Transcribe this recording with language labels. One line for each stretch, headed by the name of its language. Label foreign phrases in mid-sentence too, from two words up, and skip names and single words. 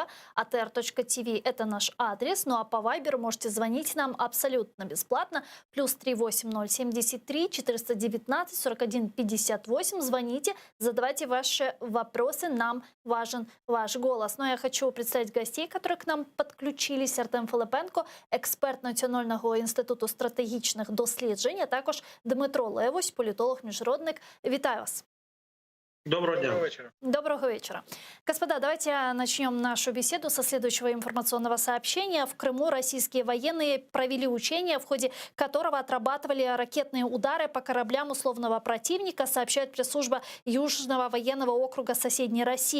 Russian: atr.tv – это наш адрес. Ну а по вайберу можете звонить нам абсолютно бесплатно. Плюс 38073 419 41 58. Звоните, задавайте ваши вопросы. Нам важен ваш голос. Но я хочу представить гостей, которые к нам подключились.
Ukrainian: Артем Филипенко, експерт Національного інституту стратегічних досліджень, а також Дмитро Левусь, політолог-міжнародник. Вітаю вас. Доброго дня.
Russian: Доброго вечера. Господа, давайте начнем нашу беседу со следующего информационного сообщения. В Крыму российские военные провели учения, в ходе которого отрабатывали ракетные удары по кораблям условного противника, сообщает пресс-служба Южного военного округа соседней России.